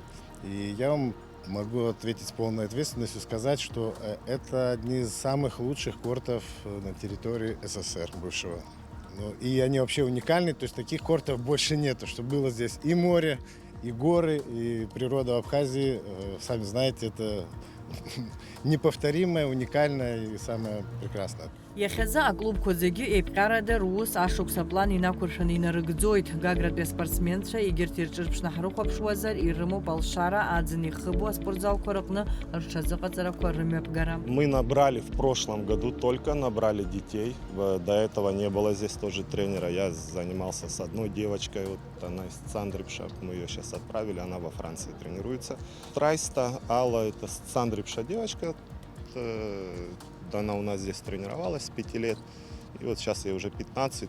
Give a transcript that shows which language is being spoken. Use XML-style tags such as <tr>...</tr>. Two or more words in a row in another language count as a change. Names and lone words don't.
<ru>И я вам могу ответить с полной ответственностью, сказать, что это одни из самых лучших кортов на территории СССР бывшего. И они вообще уникальны, то есть таких кортов больше нету, что было здесь и море, и горы, и природа в Абхазии, сами знаете, это неповторимое, уникальное и самое прекрасное.</ru> <ab>Иахьазы аклубқәа зегьы еиԥҟьарада рус ашықәс аплан инақәыршәаны инарыгӡоит. Гагратәи аспортсменцәа егьырҭ ирҿырԥшны ҳрыхәаԥшуазар ирымоуп алшара аӡын ихыбу аспортзалқәа рыҟны рҽазыҟаҵарақәа рымҩаԥгара.</ab> <ru>Мы набрали в прошлом году, только набрали детей. До этого не было здесь тоже тренера. Я занимался с одной девочкой, вот она из Цандрипша, мы ее сейчас отправили, она во Франции тренируется. Трайста Алла, это Цандрипша девочка. Она у нас здесь тренировалась с 5 лет, и вот сейчас ей уже 15.</ru>